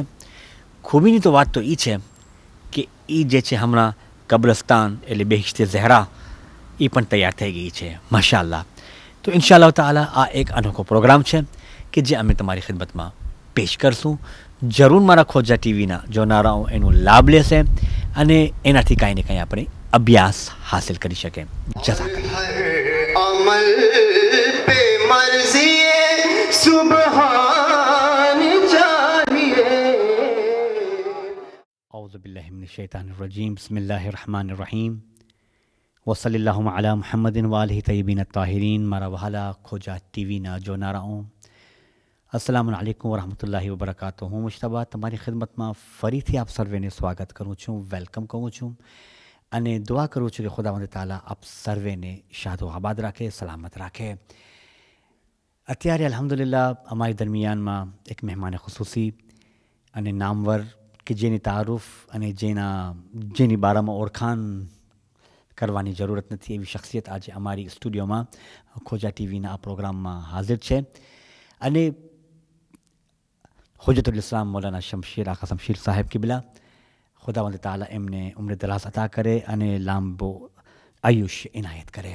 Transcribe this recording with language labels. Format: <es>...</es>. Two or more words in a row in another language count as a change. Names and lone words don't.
<gu>ખૂબીની તો વાત તો એ છે કે એ જે છે હમણાં કબ્રસ્તાન એટલે બેહિશ્તે ઝહરા એ પણ તૈયાર થઈ ગઈ છે, માશાઅલ્લાહ। તો</gu> <ar>إن شاء الله تعالى</ar> <gu>આ એક અનોખો પ્રોગ્રામ છે કે જે અમે તમારી ખિદમતમાં પેશ કરશું। જરૂર મારા ખોજા ટીવીના જોનારાઓ એનો લાભ લેશે અને એનાથી કાંઈ ને કાંઈ આપણે અભ્યાસ હાસિલ કરી શકે।</gu> <ar>أعوذ بالله من الشيطان الرجيم، بسم الله الرحمن الرحيم، وصلى الله على محمد وآله طيبين طاهرين.</ar> <gu>મારા વહાલા ખોજા ટીવીના જોનારાઓ,</gu> <ar>السلام عليكم ورحمة الله وبركاته.</ar> <gu>હું મુશ્તબા તમારી ખિદમતમાં ફરીથી આપ સર્વેને સ્વાગત કરું છું, વેલકમ કહું છું અને દુઆ કરું છું કે ખુદાવંદ તાલા આપ સર્વેને શાદો આબાદ રાખે, સલામત રાખે। અત્યારે અલ્હમ્દુલિલ્લાહ અમારી દરમિયાનમાં એક મહેમાન ખુસૂસી અને નામવર કે જેની તારુફ અને જેની બારામાં ઓળખાણ કરવાની જરૂરત નથી એવી શખ્સિયત આજે અમારી સ્ટુડિયોમાં ખોજા ટીવીના આ પ્રોગ્રામમાં હાજર છે, અને હુજ્જતુલ ઇસ્લામ મૌલાના શમશેર આકા શમશીર સાહેબ કિબલા, ખુદાવંદ તાલા એમને ઉમ્ર દરાઝ અતા કરે અને લાંબો આયુષ્ય ઇનાયત કરે।</gu>